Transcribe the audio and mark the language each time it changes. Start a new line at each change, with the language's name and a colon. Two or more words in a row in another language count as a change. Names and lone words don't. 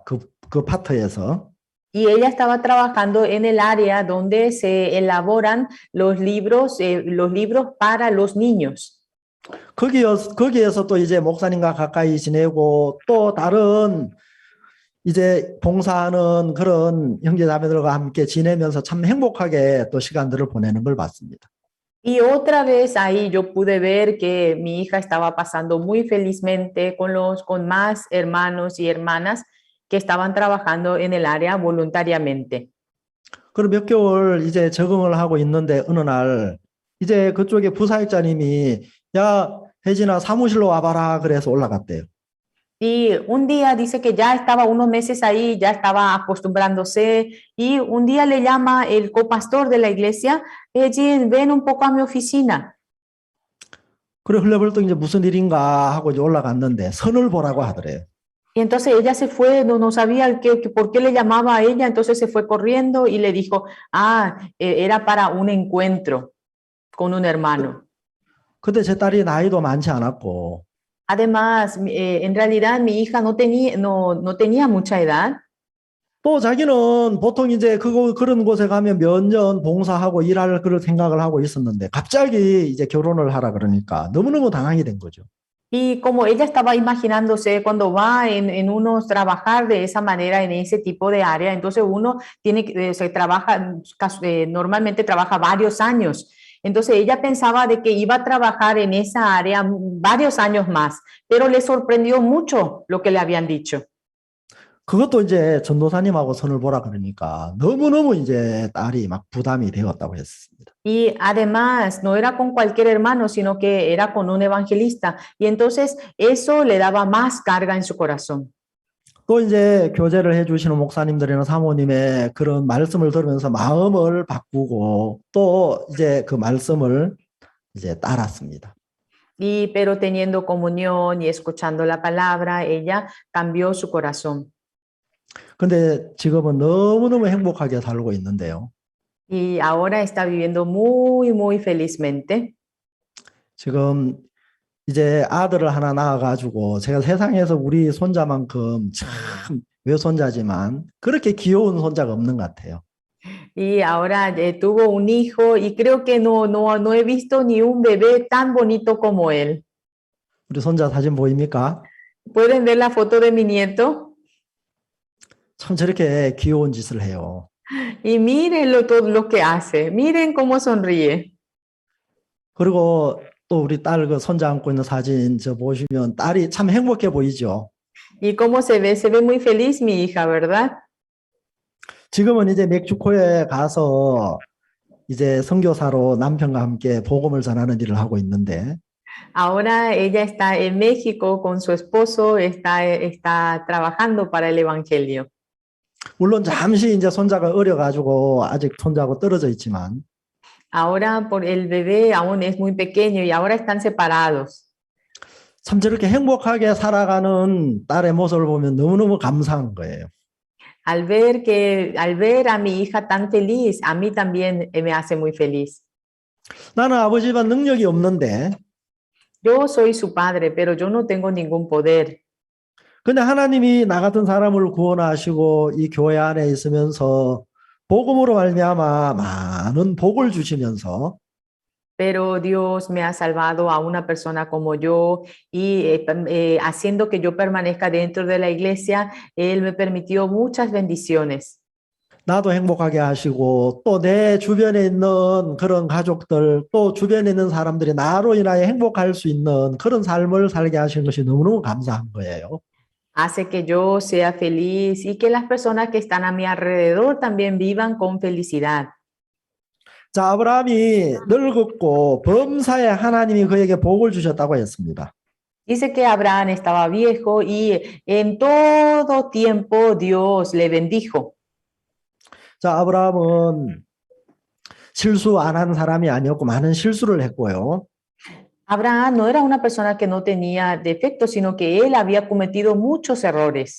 Korean: 그 파트에서.
Spanish: Y ella estaba trabajando en el área donde se elaboran los libros para los niños.
Korean: 거기에서 또 이제 목사님과 가까이 지내고 또 다른 이제 봉사하는 그런 형제자매들과 함께 지내면서 참 행복하게 또 시간들을 보내는 걸 봤습니다.
Spanish: Y otra vez ahí yo pude ver que mi hija estaba pasando muy felizmente con más hermanos y hermanas que estaban trabajando en el área voluntariamente.
Korean: 그리고 몇 개월 이제 적응을 하고 있는데 어느 날 이제 그쪽에 부사역자님이 야 혜진아 사무실로 와봐라 그래서 올라갔대요.
Spanish: Y un día dice que ya estaba unos meses ahí, ya estaba acostumbrándose, y un día le llama el copastor de la iglesia, Ejin, ven un poco a mi oficina.
Korean: 그래 흘려벌떡 이제 무슨 일인가 하고 이제 올라갔는데 선을 보라고 하더래요.
Spanish: Y entonces ella se fue, no sabía por qué le llamaba a ella, entonces se fue corriendo y le dijo, era para un encuentro con un hermano.
Korean: 근데 제 딸이 나이도 많지 않았고
Spanish: Además, en realidad mi hija no tenía mucha edad.
Korean: 또 자기는 보통 이제 그런 곳에 가면 몇 년 봉사하고 일할 그런 생각을 하고 있었는데 갑자기 이제 결혼을 하라 그러니까 너무너무 당황이 된 거죠.
Spanish: Y como ella estaba imaginándose cuando va en unos trabajar de esa manera en ese tipo de área, entonces uno normalmente trabaja varios años. Entonces ella pensaba de que iba a trabajar en esa área varios años más, pero le sorprendió mucho lo que le habían dicho.
Korean: 그것도 이제 전도사님하고 선을 보라 그러니까 너무너무 이제 딸이 막 부담이 되었다고 했습니다.
Spanish: Y además no era con cualquier hermano, sino que era con un evangelista. Y entonces eso le daba más carga en su corazón.
Korean: 또 이제 교제를 해주시는 목사님들이나 사모님의 그런 말씀을 들으면서 마음을 바꾸고 또 이제 그 말씀을 이제 따랐습니다.
Spanish: Y pero teniendo comunión y escuchando la palabra, ella cambió su corazón.
Korean: 근데 지금은 너무너무 행복하게 살고 있는데요.
Spanish: Y ahora está viviendo muy, muy felizmente.
Korean: 지금 이제 아들을 하나 낳아가지고 제가 세상에서 우리 손자만큼 참 외손자지만 그렇게 귀여운 손자가 없는 것 같아요.
Spanish: Y ahora tuvo un hijo y creo que no he visto ni un bebé tan bonito como él.
Korean: 우리 손자 사진 보입니까?
Spanish: ¿Pueden ver la foto de mi nieto?
Korean: 참 저렇게 귀여운 짓을 해요.
Spanish: Y mírenlo todo lo que hace. Miren cómo sonríe.
Korean: 그리고 또 우리 딸 그 손자 안고 있는 사진 저 보시면 딸이 참 행복해 보이죠.
Spanish: Y cómo se ve muy feliz mi hija, ¿verdad?
Korean: 지금은 이제 멕시코에 가서 이제 선교사로 남편과 함께 복음을 전하는 일을 하고 있는데
Spanish: Ahora ella está en México con su esposo, está trabajando para el evangelio.
Korean: 물론 잠시 이제 손자가 어려가지고 아직 손자하고 떨어져 있지만
Spanish: Ahora por el bebé aún es muy pequeño y ahora están separados.
Korean: 참 저렇게 행복하게 살아가는 딸의 모습을 보면 너무너무 감사한 거예요.
Spanish: Al ver a mi hija tan feliz, a mí también me hace muy feliz.
Korean: 나는 아버지만 능력이 없는데
Spanish: Yo soy su padre, pero yo no tengo ningún poder.
Korean: 근데 하나님이 나 같은 사람을 구원하시고 이 교회 안에 있으면서 복음으로 말미암아 많은 복을 주시면서
Spanish: Pero Dios me ha salvado a una persona como yo y haciendo que yo permanezca dentro de la iglesia, Él me permitió muchas bendiciones.
Korean: 나도 행복하게 하시고 또 내 주변에 있는 그런 가족들 또 주변에 있는 사람들이 나로 인하여 행복할 수 있는 그런 삶을 살게 하시는 것이 너무너무 감사한 거예요.
Spanish: Hace que yo sea feliz y que las personas que están a mi alrededor también vivan con felicidad.
Korean: 자, 아브라함이 늙었고 범사에 하나님이 그에게 복을 주셨다고 했습니다.
Spanish: Dice que Abraham estaba viejo y en todo tiempo Dios le bendijo.
Korean: 자, 아브라함은 실수 안 한 사람이 아니었고 많은 실수를 했고요.
Spanish: Abraham no era una persona que no tenía defectos, sino que él había cometido muchos errores.